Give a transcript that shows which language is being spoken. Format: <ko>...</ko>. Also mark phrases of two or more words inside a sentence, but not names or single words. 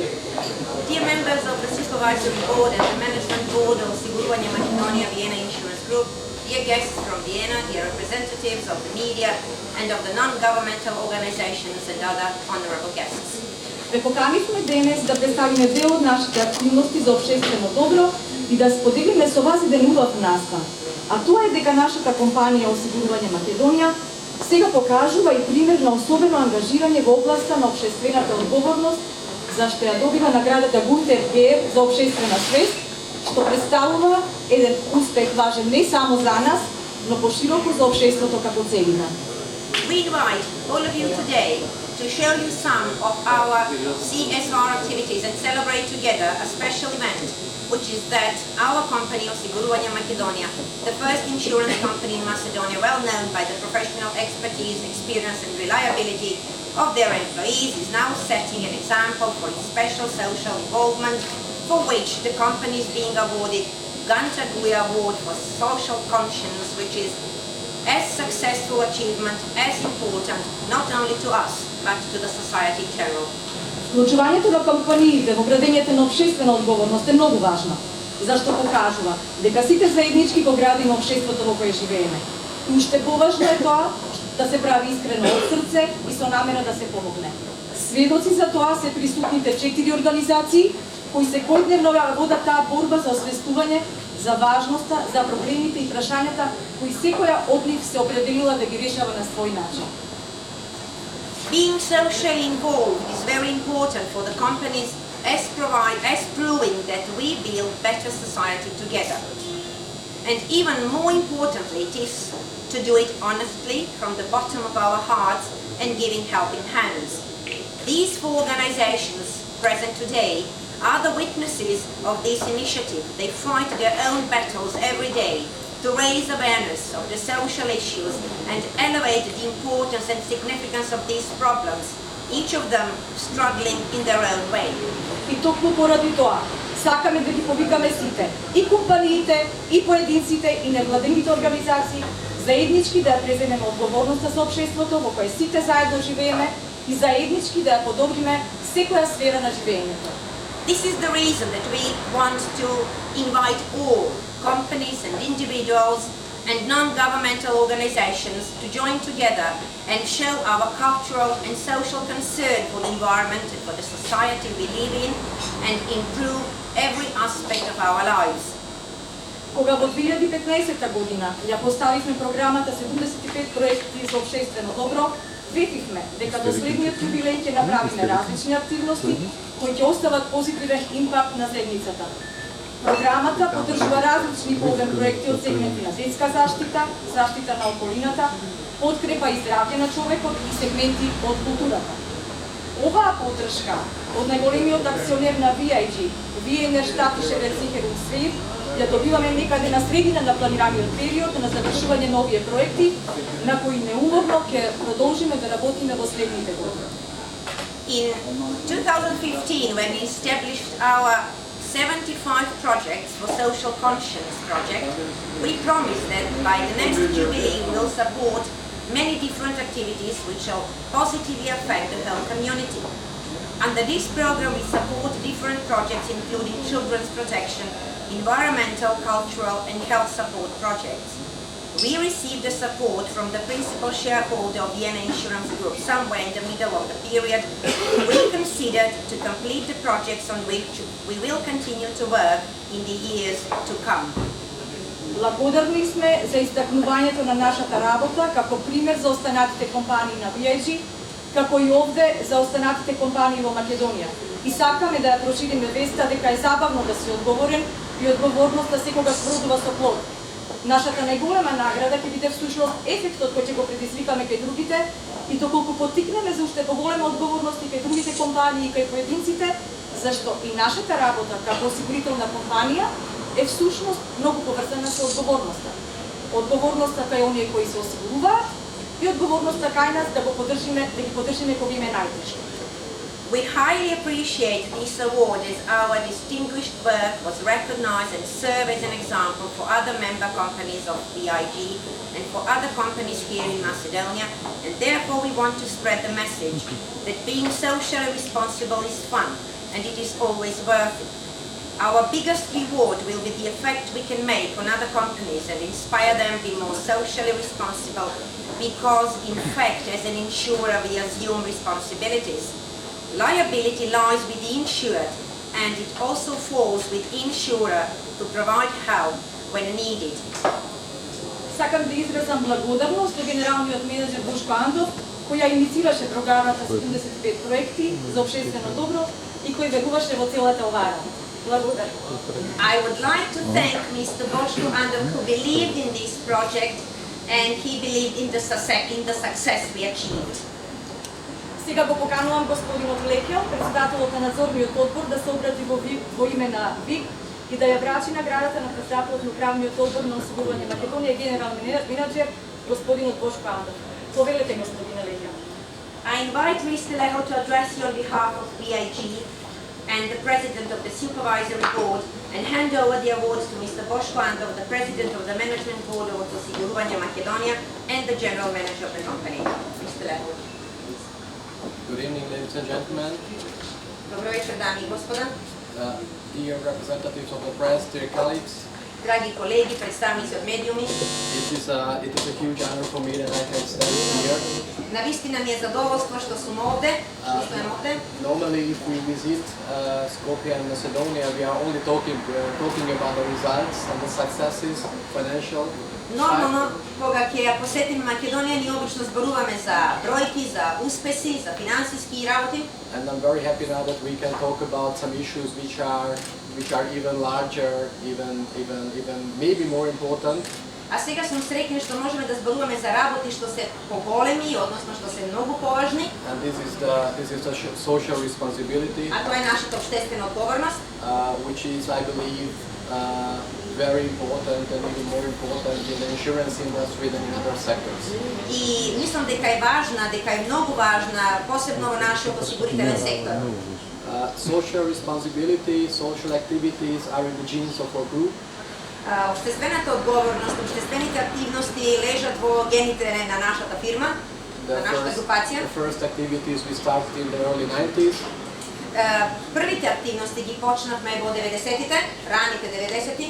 <en>Dear members of the Supervisory Board and the Management Board of Siguruvanje Makedonija Vienna Insurance Group, dear guests from Vienna, dear representatives of the media and of the non-governmental organizations and other honorable guests.</en> <mk>Ве поканивме денес да представиме дел од нашите активности за општествено добро и да споделиме со вас еден убав настан. А тоа е дека нашата компанија Осигурување Македонија сега покажува и пример на особено ангажирање во областа на општествената одговорност, зашто ја добива наградата Гунтер Гер за општествена свест, што представува еден успех важен не само за нас, но пошироко за општеството како целина.</mk> <en>We invite all of you today to show you some of our CSR activities and celebrate together a special event, which is that our company, Osiguruvaње Makedonija, the first insurance company in Macedonia, well known by the professional expertise, experience and reliability of their employees, is now setting an example for its special social involvement, for which the company is being awarded Ganta Gui Award for Social Conscience, which is as successful achievement, as important, not only to us, but to the society in general.</en> <mk>Вклучувањето на компаниите во градењето на општествена одговорност е многу важно, зашто покажува дека сите заеднички го градиме општеството во кое живееме. И уште поважно е тоа да се прави искрено од срце и со намера да се помогне. Сведоци за тоа се присутните 4 организации кои секојдневно водат таа борба за освестување за важноста, за проблемите и прашањата кои секоја од нив се определила да ги решава на свој начин.</mk> <en>Being socially involved is very important for the companies as proving that we build better society together. And even more importantly, it is to do it honestly from the bottom of our hearts and giving helping hands. These 4 organizations present today are the witnesses of this initiative. They fight their own battles every day to raise awareness of the social issues and elevate the importance and significance of these problems, each of them struggling in their own way.</en> <mk>И токму поради тоа, сакаме да ги повикаме сите, и компаниите, и поединците, и невладените организации, заеднички да ја преземеме одговорноста со општеството во кое сите заедно живееме и заеднички да ја подобриме секоја сфера на живеењето.</mk> <en>This is the reason that we want to invite all companies and individuals and non-governmental organizations to join together and show our cultural and social concern for the environment and for the society we live in and improve every aspect of our lives.</en> <mk>Кога во 2015 година ја поставивме програмата 75 проекти за општествено добро, ветивме дека до следниот јубилеј ќе направиме различни активности кои ќе остават позитивен импакт на заедницата. Програмата поддржува различни половен проекти од сегменти на детска заштита, заштита на околината, подкрепа и здравје на човекот и сегменти од културата. Оваа поддршка од најголемиот акционер на VIG, Виенерштат и Шеверцихерун Свир, ја добиваме некаде на средина на планираниот период на завршување на овие проекти, на кои неуморно ќе продолжиме да работиме во следните години.</mk> <en>In 2015, when we established our 75 projects for Social Conscience project, we promised that by the next jubilee we will support many different activities which shall positively affect the whole community. Under this program we support different projects including children's protection, environmental, cultural and health support projects. We received the support from the principal shareholder of Vienna Insurance Group somewhere in the middle of the period. We considered to complete the projects on which we will continue to work in the years to come.</en> <mk>Благодарни сме за истакнувањето на нашата работа како пример за останатите компании на VIG, како и овде за останатите компании во Македонија. И сакаме да ја прошириме веста дека е забавно да си одговорен и одговорноста секогаш продува со плод. Нашата најголема награда ќе биде всушност ефектот кој ќе го предизвикаме кај другите и доколку поттикнеме за уште поголема одговорност и кај другите компании и кај поединците, зашто и нашата работа како осигурителна компанија е всушност многу поврзана со одговорноста. Одговорноста кај оние кои се осигуруваат и одговорноста кај нас да ги поддржиме кога им е најтешко.</mk> <en>We highly appreciate this award as our distinguished work was recognized and served as an example for other member companies of BIG and for other companies here in Macedonia, and therefore we want to spread the message that being socially responsible is fun and it is always worth it. Our biggest reward will be the effect we can make on other companies and inspire them to be more socially responsible, because in fact as an insurer we assume responsibilities. Liability lies with the insured, and it also falls with insurer to provide help when needed.</en> <mk>Сакам да изразам благодарност до генералниот менеджер Бошко Андов, која инициираше програмата 75 проекти за општествено добро и кој вегуваше во целата оваа работа. Благодарам.</mk> <en>I would like to thank Mr. Boško Andov, who believed in this project and he believed in the success we achieved.</en> <mk>Сега го поканувам господинот Лекјо, председателот на надзорниот одбор, да се обрати во име на ВИК и да ја врачи наградата на председателот на управниот одбор на осигурување Македонија, генерален менеджер господинот Бошко Андов. Повелете, господине Лекјо.</mk> <en>I invite Mr. Leho to address you on behalf of BIG and the President of the Supervisory Board and hand over the awards to Mr. Boško Andov, the President of the Management Board of Osiguruvanje Makedonija and the General Manager of the company. Mr. Leho. Good evening, ladies and gentlemen.</en> <sr>Dobro večer, dame i gospoda.</sr> <en>Dear representatives of the press, dear colleagues,</en> <mk>Драги колеги, претставници од медиуми,</mk> <en>it is a huge honor for me that I can stand here.</en> <sr>navistina mi je zadovoljstvo što sam ovde, što stojim ovde.</sr> <en>Normally, if we visit Skopje and Macedonia, we are only talking about the results and the successes, financial.</en> <mk>Normalno, когато посетим Македонија, ние обично зборуваме за бројки, за успеси, за финансиски работи.</mk> <en>And I'm very happy now that we can talk about some issues which are even larger, even maybe more important.</en> <mk>А сега сум среќна што можеме да зборуваме за работи што се поголеми, односно што се многу поважни.</mk> <en>And this is the social responsibility.</en> <mk>А тоа е нашата општествена одговорност.</mk> <en>Which is, I believe, very important and even more important in the insurance industry than in other sectors.</en> <mk>И мислам дека е важна, дека е многу важна, посебно во нашиот осигурителен сектор.</mk> <en>Social responsibility, social activities are in the genes of our group.</en> <mk>Општествената одговорност, општествените активности лежат во гените на нашата фирма, на нашата групација.</mk> <en>The first activities we started in the early 90s.</en> <mk>Првите активности ги почнавме во 90-тите, раните 90-ти.</mk>